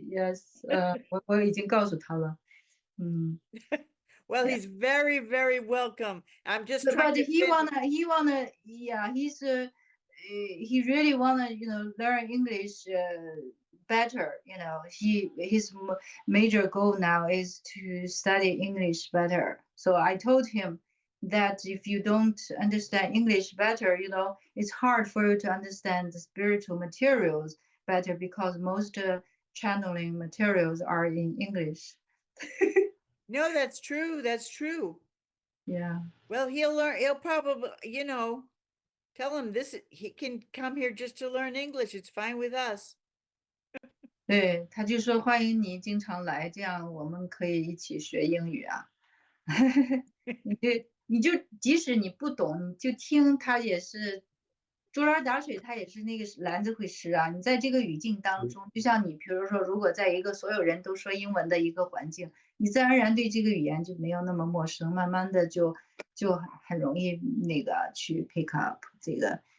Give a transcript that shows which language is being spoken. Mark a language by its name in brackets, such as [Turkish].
[Chinese] Yes, 我已经告诉他了。 [English] Well, Yeah. he's very, very welcome. I'm just trying But to he fit- wanna, yeah, he really wanna, learn English better. His major goal now is to study English better. So I told him that if you don't understand English better, it's hard for you to understand the spiritual materials better because most channeling materials are in English. No, that's true. That's true. Yeah. Well, he'll learn. He'll probably, tell him this. He can come here just to learn English. It's fine with us. [Chinese] 对，他就说欢迎你经常来，这样我们可以一起学英语啊。你就即使你不懂，你就听他也是竹篮打水，他也是那个篮子会湿啊。你在这个语境当中，就像你比如说，如果在一个所有人都说英文的一个环境，你自然而然对这个语言就没有那么陌生，慢慢的就很容易那个去 [English] pick up [Chinese] 这个。